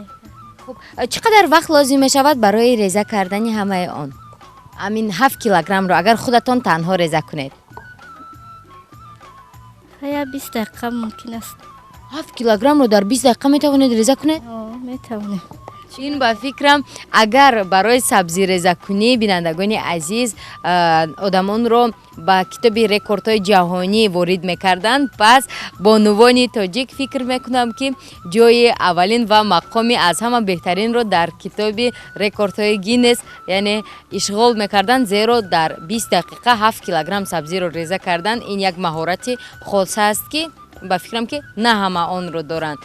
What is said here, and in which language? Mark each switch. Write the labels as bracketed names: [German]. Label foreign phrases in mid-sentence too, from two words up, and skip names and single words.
[Persian] خب چقدر وقت لازم می شود برای ریزه کردن همه آن؟ همین 7 کیلوگرم رو اگر خودتان تنها ریزه کنید؟ یا 20 دقیقه ممکن است. 7 کیلوگرم رو در 20 دقیقه می توانید ریزه کنید؟ می توانیم. [Tajik] ин ба фикрам агар барои сабзирезакунӣ бинандагони азиз одамонро ба китоби рекордҳои ҷаҳонӣ ворид мекарданд, пас бонувони тоҷик фикр мекунам ки ҷои аввалин ва мақоми аз ҳама беҳтаринро дар китоби рекордҳои Гиннес яъне ишғол мекарданд, зеро дар 20 дақиқа 7 килограмм сабзиро реза кардан ин як маҳорати хос аст ки ба фикрам ки на ҳама онро доранд.